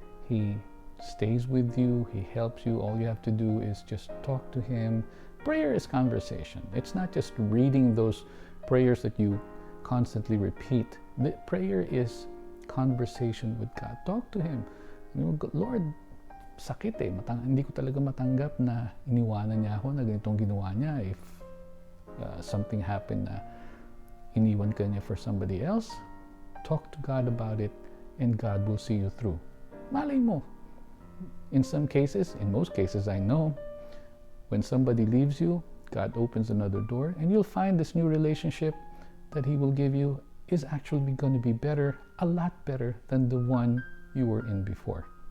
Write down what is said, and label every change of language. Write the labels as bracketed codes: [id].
[en] He stays with you, He helps you. All you have to do is just talk to Him. Prayer is conversation. It's not just reading those prayers that you constantly repeat. The prayer is conversation with God. Talk to Him. Lord, [tl] sakit eh. Hindi ko talaga matanggap na iniwanan niya ako, na ganitong ginawa niya. [en] If something happened [tl] na iniwan ka niya [en] for somebody else, talk to God about it, and God will see you through. [tl] Malay mo. [en] In some cases, in most cases I know, when somebody leaves you, God opens another door, and you'll find this new relationship that He will give you is actually going to be better, a lot better than the one you were in before.